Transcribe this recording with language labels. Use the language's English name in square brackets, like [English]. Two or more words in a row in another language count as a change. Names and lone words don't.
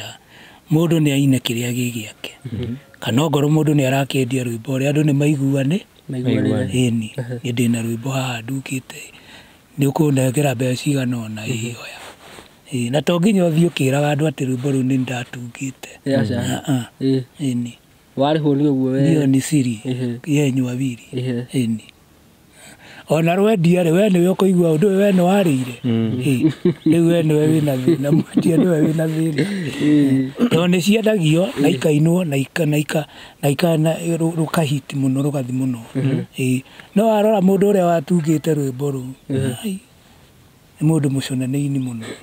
[Kikuyu] Mũndũ nĩ aine kĩrĩa gĩ gĩake. Kana ongorwo mũndũ nĩ arakĩendia rwĩmbo ũrĩa andũ nĩ maiguane. Ĩni nĩ ndĩna rwĩmbo haha ndukĩte nĩ ũkũnengera mbeca cigana ũna oya. Na to nginya ũthiĩ ũkĩraga andũ atĩ rwĩmbo rũu nĩ ndatungĩte. Ĩni warĩhwo nĩ ũguo we? [Swahili] Ndio ni siri yenyu wawili. [Kikuyu] Ĩni ona rwendia rĩ we nĩwe ũkũigua ũndũ we nĩ warĩire. Rĩu we nĩwe wĩna thĩna, mwendia nĩwe wĩna thĩna. Tondũ nĩ ciendagio na ikainwo na rũkahiti mũno rũgathi mũno. No warora mũndũ ũrĩa watungĩte rwĩmbo rũu nĩ mũndũ mũconanĩini mũno.